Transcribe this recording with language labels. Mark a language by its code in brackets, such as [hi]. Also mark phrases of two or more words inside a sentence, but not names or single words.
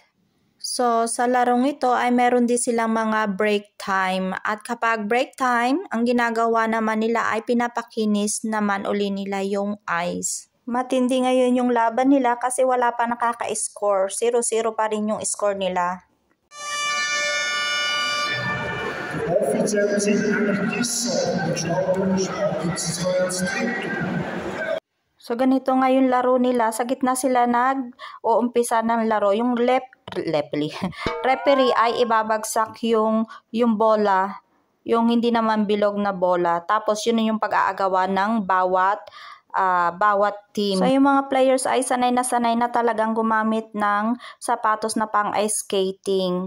[tl] So sa larong ito ay meron din silang mga [en] break time. [tl] At kapag [en] break time, [tl] ang ginagawa naman nila ay pinapakinis naman uli nila yung ice. Matindi ngayon yung laban nila kasi wala pa nakaka-score. 0-0 pa rin yung score nila. [de] Offiziell sind eigentlich [tl] So ganito nga yung laro nila, sa gitna sila nag-uumpisa ng laro. Yung referee ay ibabagsak yung bola yung hindi naman bilog na bola. Tapos yun yung pag-aagawan ng bawat team. So yung mga players ay sanay na talagang gumamit ng sapatos na pang ice skating.